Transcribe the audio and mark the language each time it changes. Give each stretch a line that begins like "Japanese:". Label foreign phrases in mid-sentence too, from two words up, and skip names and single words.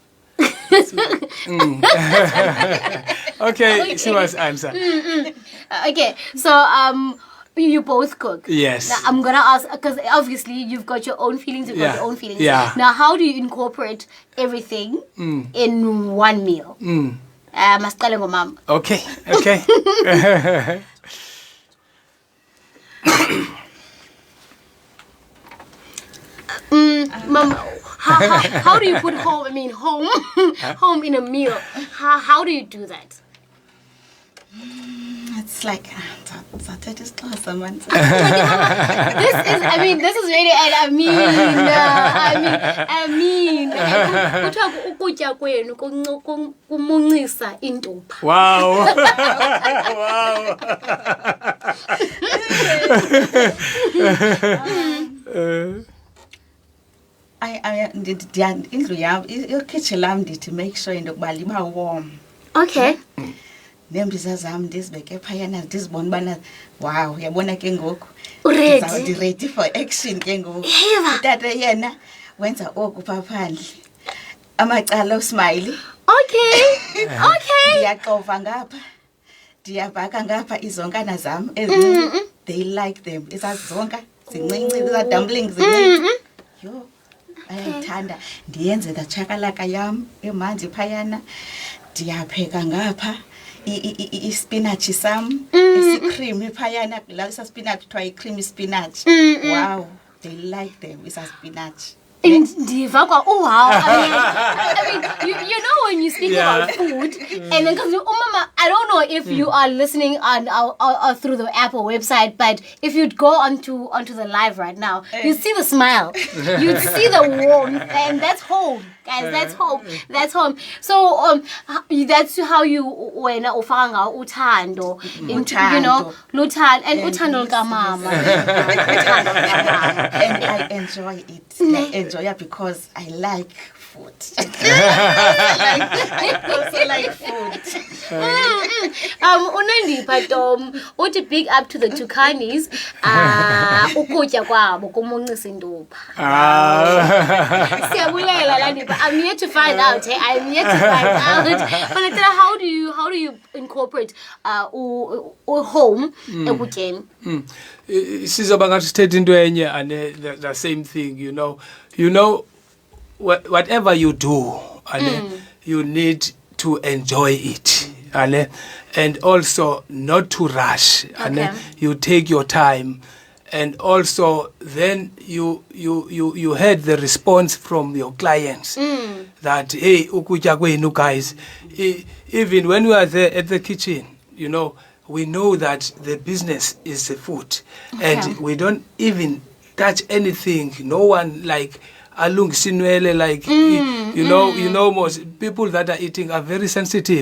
English: Okay, she must answer. Okay, so you both cook. Yes. Now I'm gonna ask, because obviously you've got your own feelings, you've got your own feelings. Yeah. Now, how do you incorporate everything in one meal?
Xhosa: Masicale ngomama.
English: Okay. Mom, how do you put home? I mean, home in a meal. How do you do that? It's like that is awesome. This is really, and I mean.
Xhosa: Kuthiwa ukutya kwenu kumuncisa intupha.
English: Wow.
Xhosa: Indlu yam, ikitchen lam ndithi
English: make sure
Xhosa: into yokuba liba warm.
English: Okay.
Xhosa: Neembiza zam ndizibeke phayana ndizibona ubana wow, uyabona ke ngoku
English: ready for action
Xhosa: ke ngoku. Utata yena wenza oku pha phandle amacala osmile.
English: Okay.
Xhosa: Ndiyaqova ngapha, ndiyabhaka ngapha izonkana zam ezincinci,
English: they like them.
Xhosa: Izazonka zincinci, iza dumplings zincinci. Yo, bayayithanda. Ndiyenze da chakalaka yam emanzi phayana, ndiyapheka ngapha ispinach sam, isicreamy phayana, la spinach kuthiwa
English: creamy spinach. Wow, they like them. It's a spinach. Wow. I mean, you know when you speak about food, and then because Mama, I don't know if you are listening on or through the app or website, but if you'd go onto the live right now, you'd see the smile, you'd see the warmth, and that's home, guys. That's home. That's home. So that's how you when
Xhosa: ufanga uthando into,
English: you know,
Xhosa: luthando and uthando kamama.
English: And I enjoy it. I enjoy it because I like food. I also like food. Unandi, but what a big up to the Tukanis.
Xhosa: Ukutya kwabo kumuncisa intupha. Siyabulela landi,
English: but I'm here to find out. I'm here to find out. But how do you incorporate home ekutyeni?
Xhosa: Sizoba ngathi sithethe into enye
English: and the same thing, you know whatever you do, you need to enjoy it, and also not to rush, you take your time, and also then you had the response from your clients that hey,
Xhosa: ukutya kwenu
English: guys, even when we are there at the kitchen, you know, we know that the business is the food, and we don't even touch anything. No one like
Xhosa: alung sinwele,
English: like you know most people that are eating are very sensitive.